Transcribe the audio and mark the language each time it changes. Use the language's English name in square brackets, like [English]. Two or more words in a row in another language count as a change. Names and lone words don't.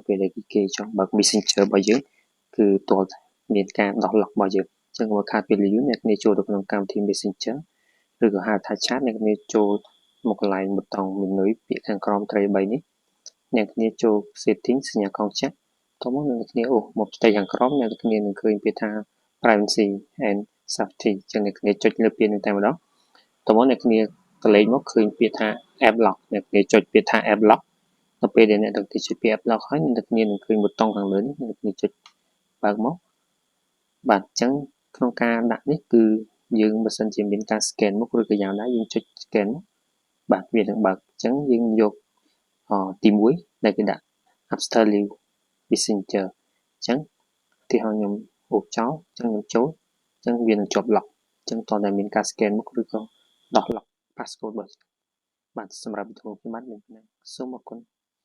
[Khmer] ពេលដែលគេចង់បើក Messenger របស់យើងគឺទាល់តែមានការដោះ lock របស់យើងអញ្ចឹងបើខាតពេលយូរអ្នកគ្នាចូលទៅក្នុងកម្មវិធី Messenger ឬក៏ហៅថា chat អ្នកគ្នាចូលមកកន្លែងប៊ូតុង menu ពា ក្យខាងក្រោមត្រី3នេះអ្នកគ្នាចូល setting សញ្ញាកង់ចាក់តោះមកអ្នកគ្នាមកផ្ទៃខាងក្រោមអ្នកគ្នានឹងឃើញពាក្យថា [English] privacy and safety [Khmer] អញ្ចឹងអ្នកគ្នាចុចលើ ពាក្យនេះតែម្ដងតោះមកអ្នកគ្នាក៏លេខមកឃើញពាក្យថា [English] app lock [Khmer] អ្នកគ្នាចុចពាក្យថា [English] app lock [Khmer] ដល់ពេលដែលអ្នកទាំង ពីរចុចពាក្យ [English] app lock [Khmer] ហើយអ្នកគ្នានឹងឃើញប៊ូតុងខាងលើនេះអ្នកគ្នាចុចបើកមកបាទអញ្ចឹងក្នុងការដាក់នេះគឺយើងបើសិនជាមានការ scan មុខឬក៏យ៉ាងណាយើងចុច scan បាទវានឹងបើកអញ្ចឹងយើងយកទី1ដែលគេដាក់ [English] after leave Messenger [Khmer] អញ្ចឹងទីហោខ្ញុំអូសចោលអញ្ចឹងខ្ញុំចូលអញ្ចឹងវានឹងជាប់ lock អញ្ចឹងតោះតែមានការ scan មុខឬក៏ដោះ [English] lock passcode [Khmer] របស់បាទសម្រាប់វីដេអូខ្ញុំបាទមានប៉ុណ្ណឹងសូមអរគុណ